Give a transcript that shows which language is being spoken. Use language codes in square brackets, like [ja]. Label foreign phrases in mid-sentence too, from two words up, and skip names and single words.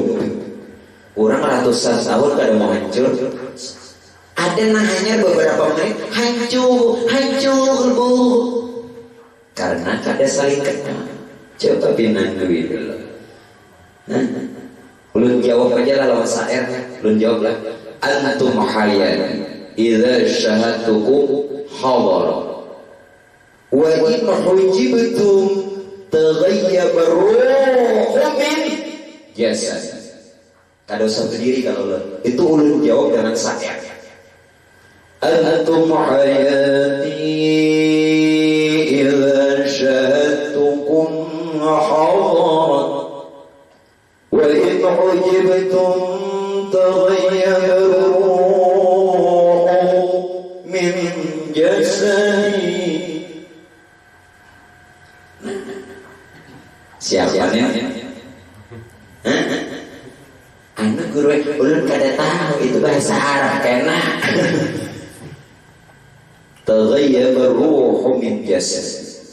[bjn] Orang ratusan tahun kada mau hancur. Ada nahanya beberapa menit hancur bu. Karena kada saling kenal. Coba pinandu itu loh. Ulun jawab aja lah lawan syair. Ulun jawab lah. [ar] أنتم حيا إذا شهدتكم حضر وإن حجبتم تغيب روح من جسد. [bjn] Kada usah berdiri kalau itu ulun jawab dengan syair. [ar] أنتم حياتي إذا شهدتكم حضر وإن حجبتم تغيب من جسدي. [bjn] Siapanya? Anak guru ulun kada tahu itu bahasa Arab kena. [ar] تغيب روح من جسدي.